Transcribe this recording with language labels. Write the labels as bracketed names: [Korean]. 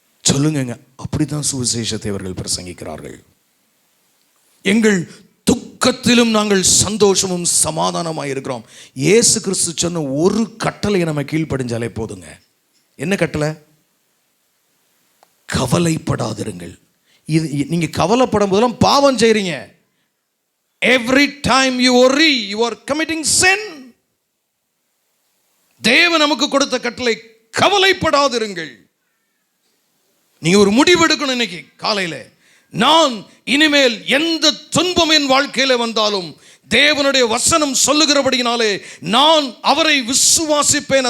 [Tamil] சொல்லுங்கங்க, அப்படி தான் சுவிசேஷத்தை அவர்கள் பிரசங்கிக்கிறார்கள். எங்கள் துக்கத்திலும் நாங்கள் சந்தோஷமும் சமாதானமாக இருக்கிறோம். இயேசு கிறிஸ்து சொன்ன ஒரு கட்டளையை நம்ம கீழ்ப்படிஞ்சாலே போதுங்க. என்ன கட்டளை? கவலைப்படாதிருங்கள். இது நீங்கள் கவலைப்படும் போதெல்லாம் பாவம் செய்கிறீங்க. [English] Every time you worry you are committing sin. [Tamil] தேவன் நமக்கு கொடுத்த கட்டளை கவலைப்படாதிருங்கள். நீங்க ஒரு முடிவு எடுக்கணும் இன்னைக்கு காலையில். நான் இனிமேல் எந்த துன்பம் என் வாழ்க்கையில வந்தாலும் தேவனுடைய வசனம் சொல்லுகிறபடியினாலே நான் அவரை விசுவாசிப்பேன்.